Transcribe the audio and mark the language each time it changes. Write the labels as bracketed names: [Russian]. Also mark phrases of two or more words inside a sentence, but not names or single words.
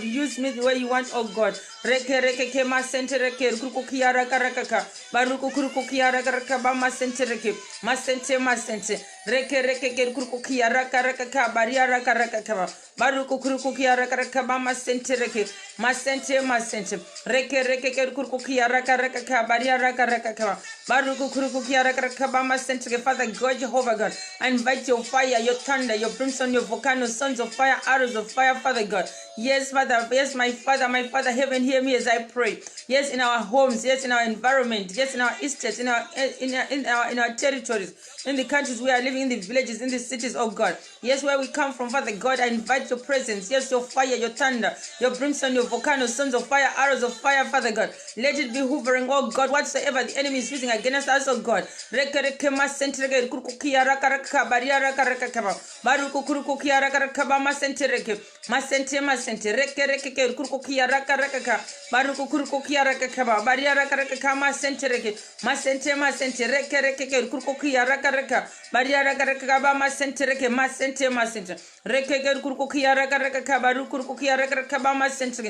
[English] Use me the way you want, oh God. Baruku kuruku kiara karaka ba masente reke masente reke kuruku kiara karaka bariara karaka baruku kuruku kiara karaka ba masente reke masente reke kuruku kiara karaka bariara karaka baruku kuruku kiara karaka ba masente. Father God, Jehovah God, I invite your fire, your thunder, your brimstone, your volcano, sons of fire, arrows of fire, Father God. Yes, Father, yes, my Father, heaven, hear me as I pray. Yes, in our homes, yes, in our environment, yes, in our estates, in our territories, in the countries we are living, in the villages, in the cities, oh God. Yes, where we come from, Father God, I invite your presence. Yes, your fire, your thunder, your brimstone, your volcano, sons of fire, arrows of fire, Father God. Let it be hovering, oh God, whatsoever the enemy is using against us, oh God. Masente reke kurukukia raka baruku kurukukia raka bariara raka masente reke kurukukia raka bariara raka ba masente reke kurukukia raka baruku kurukukia raka ba masente.